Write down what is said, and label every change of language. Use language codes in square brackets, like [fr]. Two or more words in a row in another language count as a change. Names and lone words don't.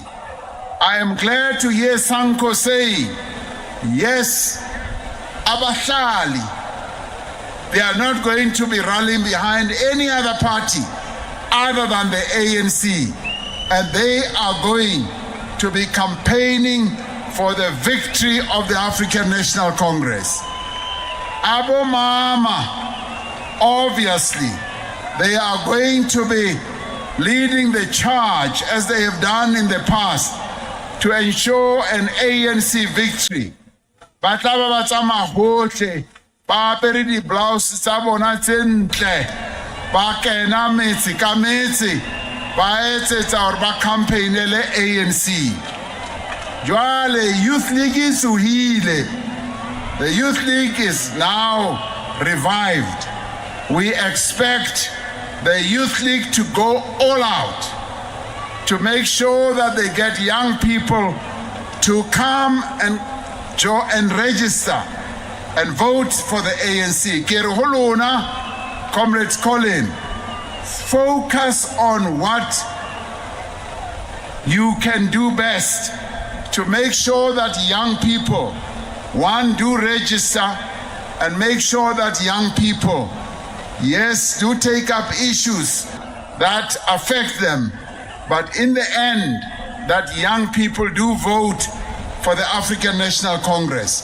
[en] I am glad to hear Sanko saying, yes, Abahlali, they are not going to be rallying behind any other party other than the ANC, and they are going to be campaigning for the victory of the African National Congress. Abo Mama, obviously, they are going to be leading the charge as they have done in the past to ensure an ANC victory. [st] But laba batsama hohle ba apere di blouse tsa bona tse ntle ba kena metsi ka metsi ba etsetsa hore ba campaignele ANC. Jwale Youth League is suhile. [en] The Youth League is now revived. We expect the Youth League to go all out to make sure that they get young people to come and register and vote for the ANC. [st] Kere ho lona, [en] Comrade Colin, focus on what you can do best to make sure that young people, one, do register, and make sure that young people, yes, do take up issues that affect them, but in the end, that young people do vote for the African National Congress.